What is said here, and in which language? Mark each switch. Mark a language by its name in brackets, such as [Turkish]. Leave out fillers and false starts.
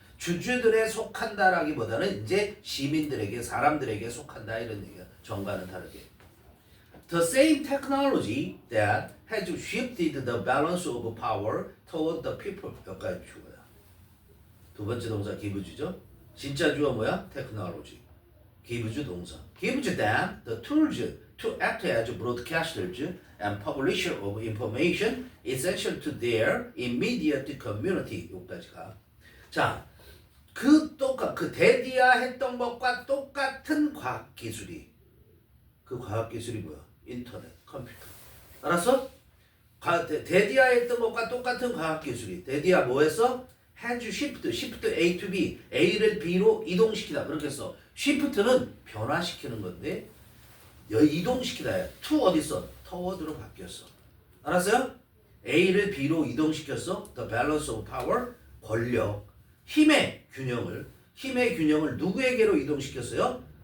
[Korean] 주주들에 속한다라기보다는 이제 시민들에게 사람들에게 속한다 이런 얘기야. 전과는 다르게. [English] The same technology that has shifted the balance of power toward the people. [Korean] 여기까지 주어야. 두 번째 동사 give주죠. 진짜 주어 뭐야? technology. give주 동사. [English] gives them the tools to act as broadcasters and publisher of information essential to their immediate community. [Korean] 여기까지 가. 자, 그 대디아 했던 것과 똑같은 과학기술이 그 과학기술이 뭐야? 인터넷, 컴퓨터. 알았어? 대디아 했던 것과 똑같은 과학기술이 대디아 뭐 했어? [English] has shift A to B, [Korean] A를 B로 이동시키다. 그렇게 했어. shift는 변화시키는 건데 이동시키다. to 어디 있어? toward로 바뀌었어. 알았어요? A를 B로 이동시켰어. [English] The balance of power, [Korean] 권력, 힘의 균형을 누구에게로 이동시켰어요?